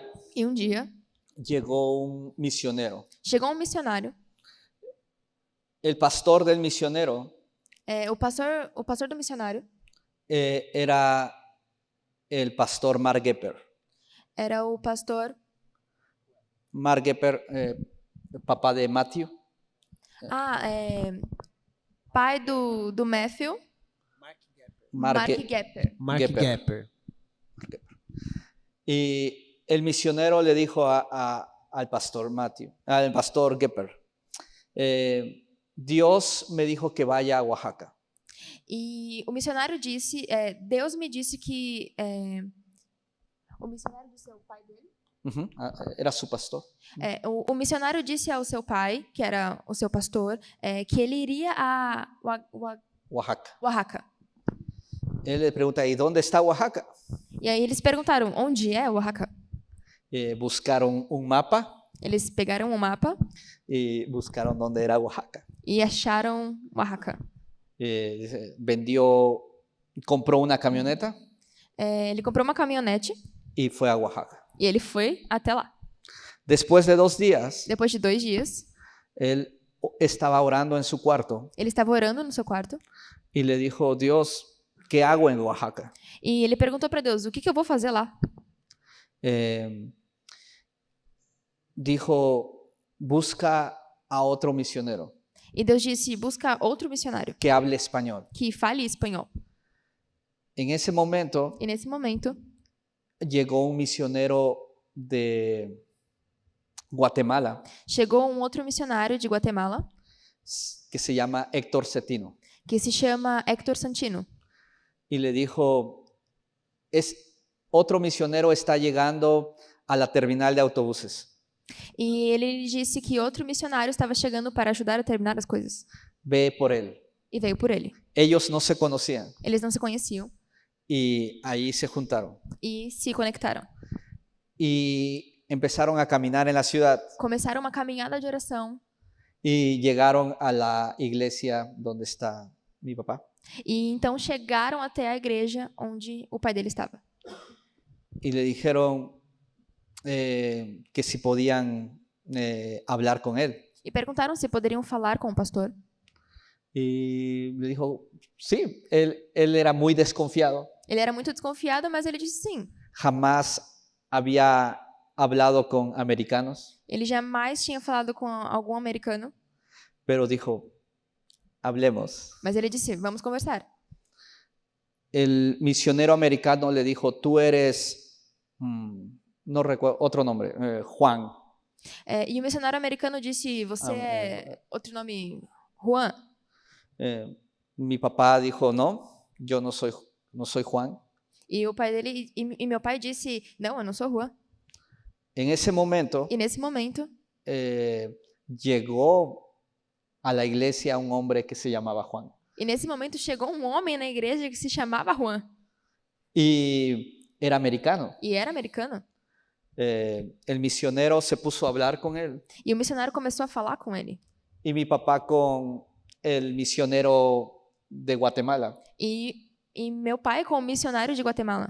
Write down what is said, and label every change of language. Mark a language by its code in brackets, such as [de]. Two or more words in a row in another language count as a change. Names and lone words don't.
[pt] E um dia, [es] llegó un misionero. [pt] chegou um missionário. [es] El pastor del misionero [pt] O pastor do missionário [es] era el pastor Mark Gepper. [pt] era o pastor [es] Mark Gepper, papá de Matthew. [pt] pai do Matthew, Mark Gepper. [es] Mark Gepper. Gepper. Y el misionero le dijo al pastor al pastor Gepper, Dios me dijo que vaya a Oaxaca. [pt] E o missionário disse, Deus me disse que o missionário disse ao pai dele. [es] Ujú, era su pastor. [pt] O missionário disse ao seu pai, que era o seu pastor, que ele iria a Oaxaca. [es] Oaxaca. Él le pregunta, ¿y dónde está Oaxaca? [pt] E aí eles perguntaram, onde é Oaxaca? [es] Buscaron un mapa [pt] Eles pegaram um mapa [es] y buscaron dónde era Oaxaca. [pt] e acharam Oaxaca. [es] Dice, compró una camioneta [pt] Ele comprou uma caminhonete [es] y fue a Oaxaca. [pt] e ele foi até lá. [es] Después de 2 días, [pt] Depois de 2 dias, [es] él estaba orando en su cuarto [pt] ele estava orando no seu quarto [es] y le dijo, Dios, ¿qué hago en Oaxaca? [pt] e ele perguntou para Deus, o que eu vou fazer lá? [es] Dijo, busca a otro misionero [pt] E Deus disse, busca outro missionário [es] que hable español. [pt] que fale espanhol. [es] En ese momento [pt] E nesse momento, [es] llegó un misionero de Guatemala [pt] chegou um outro missionário de Guatemala [es] que se llama Héctor Cetino [pt] que se chama Héctor Santino. [es] y le dijo, otro misionero está llegando a la terminal de autobuses. [pt] E ele disse que outro missionário estava chegando para ajudar a terminar as coisas. [es] Ve por él. [pt] E veio por ele. [es] Ellos no se conocían [pt] Eles não se conheciam [es] y ahí se juntaron [pt] e se conectaram. [es] y empezaron a caminar en la ciudad [pt] Começaram uma caminhada de oração [es] y llegaron a la iglesia donde está mi papá [pt] e então chegaram até a igreja onde o pai dele estava. [es] y le dijeron que si podían hablar con él. [pt] E perguntaram se poderiam falar com o pastor. [es] Y le dijo, sí, él era muy desconfiado. [pt] Ele era muito desconfiado, mas ele disse sim. [es] Jamás había hablado con americanos, [pt] Ele jamais tinha falado com algum americano, [es] pero dijo, hablemos. [pt] mas ele disse, vamos conversar. [es] El misionero americano le dijo, tú eres, no recuerdo, otro nombre, Juan. [pt] E o missionário americano disse, você é outro nome, Juan. [es] Mi papá dijo, no, yo no soy Juan. [pt] E o pai dele e meu pai disse, não, eu não sou Juan. [es] En ese momento [pt] E nesse momento [es] llegó a la iglesia un hombre que se llamaba Juan. [pt] chegou um homem na igreja que se chamava Juan [es] Y era americano. [pt] e era americano. [es] El misionero se puso a hablar con él. [pt] E o missionário começou a falar com ele. [es] Y mi papá con el misionero de Guatemala [pt] E meu pai com o missionário de Guatemala